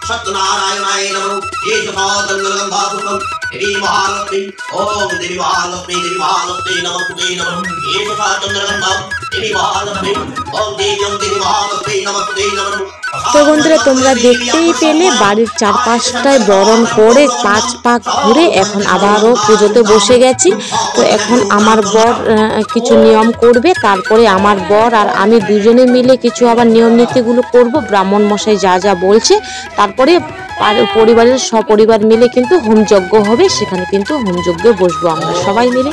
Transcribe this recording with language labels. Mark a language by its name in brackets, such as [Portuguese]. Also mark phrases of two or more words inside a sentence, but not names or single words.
[Sanskrit] सत्यनारायणाय नमः एषपादङ्गलगन्धापुरं देवी महालक्ष्मी ओम देवी महालक्ष्मी नमस्ते नमः एषपादङ्गलगन्धा देवी महालक्ष्मी ओम देवी महालक्ष्मी नमस्ते नमः। [Bangla] তো বন্ধুরা তোমরা দেখতেই পেলে বাড়ির চারপাশটায় বরণ করে 5 পাক ঘুরে এখন আবারও পুজোতে বসে গেছি। তো এখন আমার বর কিছু নিয়ম করবে, তারপরে আমার বর আর আমি দুজনে মিলে কিছু আবার নিয়ম নীতিগুলো করব, ব্রাহ্মণ মশাই যা যা বলছে, তারপরে পরিবারের সপরিবার মিলে কিন্তু হোমযজ্ঞ হবে, সেখানে কিন্তু হোমযজ্ঞে বসবো আমরা সবাই মিলে।